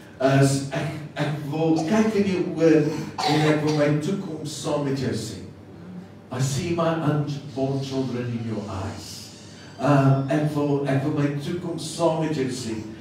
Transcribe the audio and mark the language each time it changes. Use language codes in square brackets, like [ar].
[af] As ek wil kyk in jou oor en ek wil my toekoms saam met jou sien. [en] I see my unborn children in your eyes. [af] Ek wil my toekoms saam met jou sien.